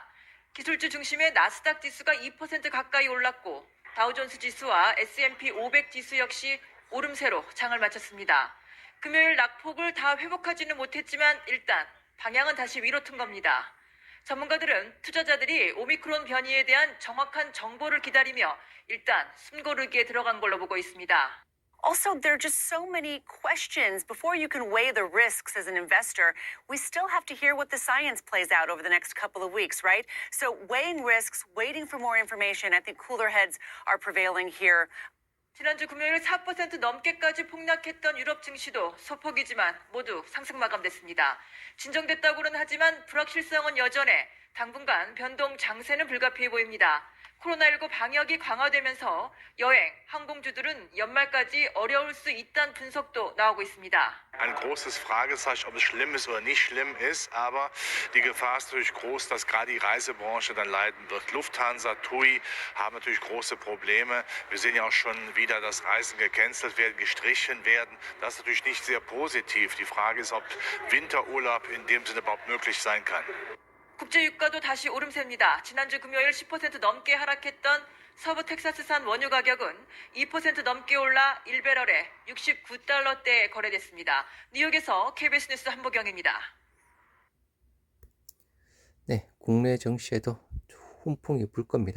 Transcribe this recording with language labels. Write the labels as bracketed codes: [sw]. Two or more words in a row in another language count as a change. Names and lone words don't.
[ko] 기술주 중심의 나스닥 지수가 2% 가까이 올랐고 다우존스 지수와 S&P 500 지수 역시 오름세로 장을 마쳤습니다. 금요일 낙폭을 다 회복하지는 못했지만 일단 방향은 다시 위로 튼 겁니다. 전문가들은 투자자들이 오미크론 변이에 대한 정확한 정보를 기다리며 일단 숨고르기에 들어간 걸로 보고 있습니다. [en] Also, there are just so many questions. Before you can weigh the risks as an investor, we still have to hear what the science plays out over the next couple of weeks, right? So weighing risks, waiting for more information, I think cooler heads are prevailing here. [ko] 지난주 금요일 4% 넘게까지 폭락했던 유럽 증시도 소폭이지만 모두 상승 마감됐습니다. 진정됐다고는 하지만 불확실성은 여전해 당분간 변동 장세는 불가피해 보입니다. 코로나19 방역이 강화되면서 여행, 항공주들은 연말까지 어려울 수 있다는 분석도 나오고 있습니다. [de] Ein großes Fragezeichen, ob es schlimm ist oder nicht schlimm ist, aber die Gefahr ist natürlich groß, dass gerade die Reisebranche dann leiden wird. Lufthansa, TUI haben natürlich große Probleme. Wir sehen ja auch schon wieder, dass Reisen gecancelt werden, gestrichen werden. Das ist natürlich nicht sehr positiv. Die Frage ist, ob Winterurlaub in dem Sinne überhaupt möglich sein kann. [ko] 국제 유가도 다시 오름세입니다. 지난주 금요일 10% 넘게 하락했던 서부 텍사스산 원유 가격은 2% 넘게 올라 1배럴에 69달러대에 거래됐습니다. 뉴욕에서 KBS 뉴스 한보경입니다. 네, 국내 정시에도 훈풍이 불 겁니다.